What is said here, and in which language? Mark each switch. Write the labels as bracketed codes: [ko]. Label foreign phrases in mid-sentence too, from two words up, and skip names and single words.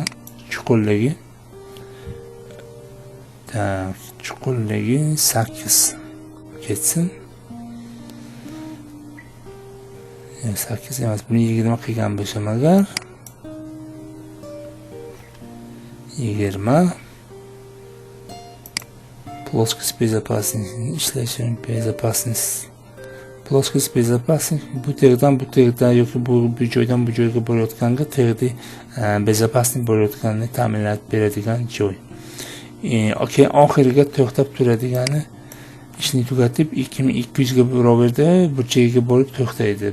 [uz] Chuqurligi. Tak, chuqurligi 8 ketsin. 8 emas, buni 20 qilgan bo'lsam agar 20 [ru] плоскость безопасности, [uz] ishlashini безопасность. [ru] Плоскость безопасность [uz] bu terdan yoki bu joydan bu joyga borayotganda terda безопасность borayotganini ta'minlab beradigan joy. Keyin oxiriga to'xtab turadigani ishni tugatib 2200 ga roverda burchagiga borib to'xtaydi.